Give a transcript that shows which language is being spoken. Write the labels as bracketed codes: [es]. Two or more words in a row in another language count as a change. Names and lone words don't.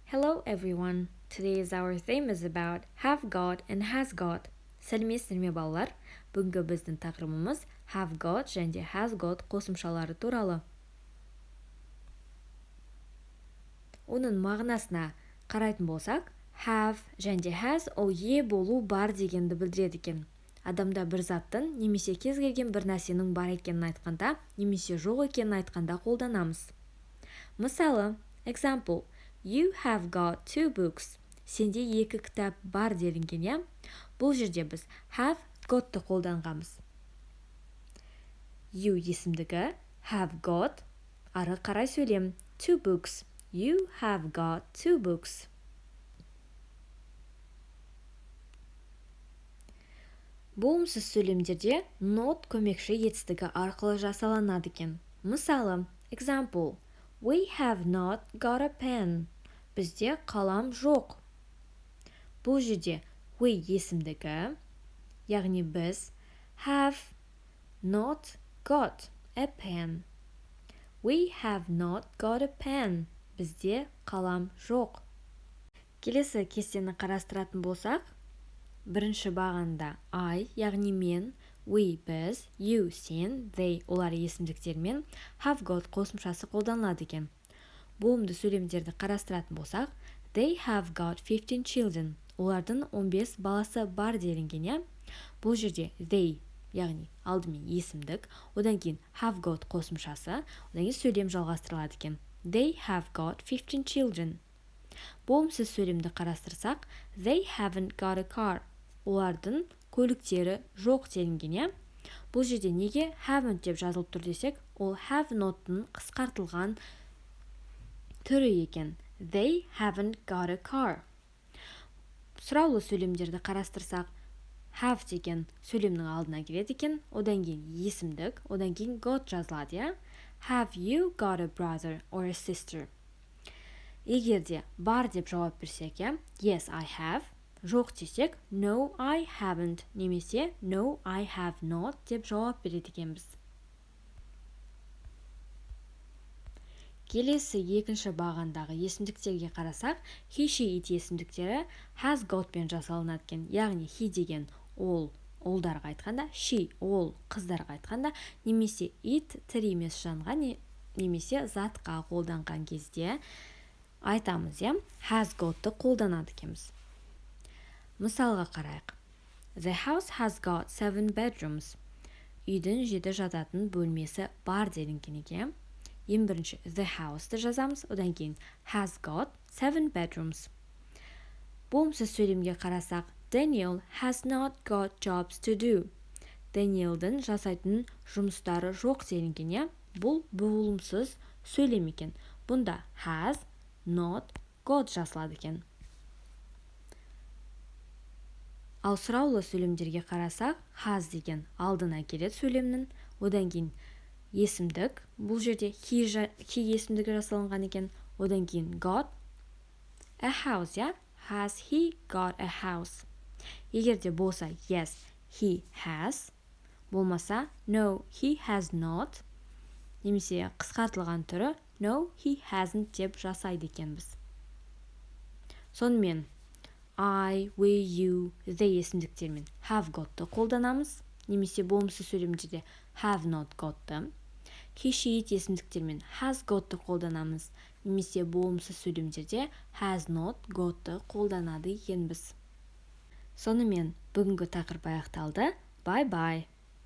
[en] Hello everyone. Today's our theme is about have got and has got. [kk] Сәлеметсіздер ме балалар? Бүгінгі біздің тақырыбымыз [en] have got [kk] және [en] has got [kk] қосымшалары туралы. Оның мағынасына қарайтын болсақ, have және has ол е болу бар дегенді білдіреді екен. Адамда бір заттың немесе кез келген бір нәрсенің бар екенін айтқанда, немесе жоқ екенін айтқанда қолданамыз. Мысалы, [en] example, you have got 2 books. [kk] Сенде 2 кітап бар делінген, иә? Бұл жерде біз [en] have got- [kk] ты қолданғанбыз. You есімдігі, [en] have got, [kk] ары қарай сөйлем, [en] 2 books. You have got 2 books. [kk] Болымсыз сөйлемдерде not көмекші етістігі арқылы жасалынады екен. Мысалы, [en] example, we have not got a pen. [kk] Бізде қалам жоқ. Бұл жерде we есімдігі, яғни біз [en] have not got a pen. We have not got a pen. [kk] Бізде қалам жоқ. Келесі кестені қарастыратын болсақ, бірінші бағанда I, яғни мен, we, біз, you, сен, they, олар есімдіктермен [en] have got [kk] қосымшасы қолданылады екен. Болымды сөйлемдерді қарастыратын болсақ, [en] they have got 15 children. [kk] Олардың 15 баласы бар делінген, иә? Бұл жерде they, яғни алдымен есімдік, одан кейін [en] have got [kk] қосымшасы, одан кейін сөйлем жалғастырылады екен. [en] They have got 15 children. [kk] Болымсыз сөйлемді қарастырсақ, [en] they haven't got a car. [kk] Олардың көліктері жоқ делінген, иә? Бұл жерде неге haven't деп жазылып тұр десек, ол [en] have not- [kk] тың қысқартылған түрі екен. [en] They haven't got a car. [kk] Сұраулы сөйлемдерді қарастырсақ, have деген сөйлемнің алдына келеді екен, одан кейін есімдік, одан кейін got жазылады, иә? [en] Have you got a brother or a sister? [kk] Егерде бар деп жауап берсек, иә? [en] Yes, I have. [kk] Жоқ десек, [en] no, I haven't. [kk] Немесе [en] no, I have not [kk] деп жауап береді екенбіз. Келесі екінші бағандағы есімдіктерге қарасақ, [en] he, she, it [kk] есімдіктері [en] has got [kk] пен жасалынады екен. Яғни he деген ол ұлдарға айтқанда, she ол қыздарға айтқанда, немесе it тірі емес жанға немесе затқа қолданған кезде айтамыз, иә? [en] Has got- [kk] ты қолданады екенбіз. Мысалға қарайық. [en] The house has got 7 bedrooms. [kk] Үйдің 7 жататын бөлмесі бар делінген екен. Ең бірінші [en] the house- [kk] ты жазамыз, одан кейін [en] has got 7 bedrooms. [kk] Болымсыз сөйлемге қарасақ, [en] Daniel has not got jobs to do. [kk] Daniel'дің жасайтын жұмыстары жоқ делінген, иә? Бұл болымсыз сөйлем екен. Бұнда [en] has not got [kk] жасалады екен. Ал сұраулы сөйлемдерге қарасақ, has деген алдына келеді сөйлемнің, одан кейін есімдік, бұл жерде he есімдігі жасалынған екен, одан кейін [en] got a house, [kk] иә? [en] Has he got a house? [kk] Егерде болса, [en] yes, he has, болмаса, no, he has not, [kk] немесе қысқартылған түрі, [en] no, he hasn't [kk] деп жасайды екенбіз. Сонымен, [en] I, we, you, they [kk] есімдіктермен [en] have got- [kk] ты қолданамыз, немесе болымсыз сөйлемдерде [en] have not got- [kk] ты. [en] He, she, it [kk] есімдіктермен [en] has got- [kk] ты қолданамыз, немесе болымсыз сөйлемдерде [en] has not got- [kk] ты қолданады екенбіз. Сонымен, бүгінгі тақырып аяқталды. [en] Bye-bye.